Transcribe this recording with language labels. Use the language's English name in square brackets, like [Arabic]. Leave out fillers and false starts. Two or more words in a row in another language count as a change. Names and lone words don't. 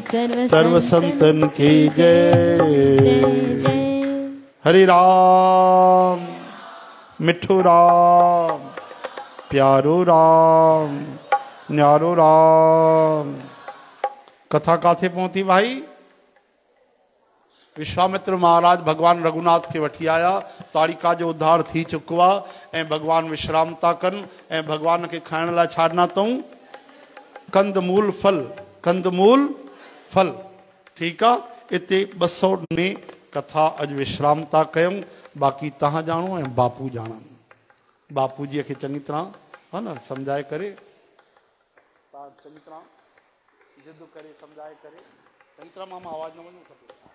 [Hindi] सर्व संतन की जय। जय जय। [Sindhi] हरे राम, मिठो राम, प्यारो राम, न्यारो राम। कथा काथे पहुती भाई? विश्वामित्र महाराज भगवान रघुनाथ के वठी आया, ताड़िका जो उद्धार थी चुको आहे ऐं भगवान विश्राम था कनि ऐं भगवान के खाइण लाइ छा ॾिना अथऊं? कंदमूल फल, कंदमूल फल। ठीकु आहे, इते 200 में कथा अॼु विश्राम था कयूं। बाक़ी तव्हां ॼाणो ऐं बापू ॼाणनि। बापूजीअ खे चङी तरह है न सम्झाए करे, तव्हां चङी तरह जिद करे सम्झाए करे, चङी तरह मां आवाज़ न वञो खपे।